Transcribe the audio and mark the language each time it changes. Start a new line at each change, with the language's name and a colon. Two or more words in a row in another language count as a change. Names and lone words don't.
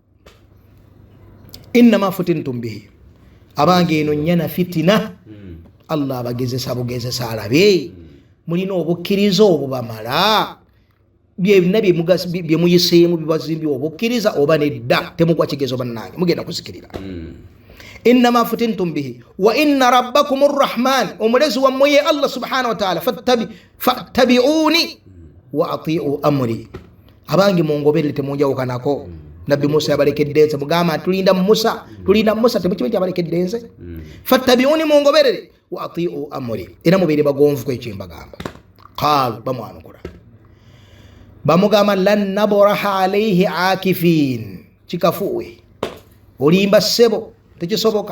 Arabic: إنما فتنتم به,
Ganda: abange eno nnyana fitina. Allah abagezesa bugezesa alabe mulina obukkiriza obubamala byonna bye muyiseemu bibazimbi obukkiriza oba nedda temugwa kigezo bannange mugenda kuzikirira.
Arabic: إنما فتنتم به وإن ربكم الرحمن,
Ganda: omulezi wammwe ye
Arabic: الله سبحانه وتعالى فاتبعوني وأطيعوا أمري.
Ganda: Abange mungoberere temunjawukanako. Nabbi Musa yabalekedde nze mugamba tulinda Musa temukimanyi kyabalekedde nze. Fattabi'uni mungoberere
Arabic: وأطيعوا أمري,
Ganda: era mubeere bagonvu kwekyo mbagamba. Qaalu bamwanukula bamugamba
Arabic: لن نبرح عليه عاكفين,
Ganda: kikafuwe olimba ssebo tekisoboka.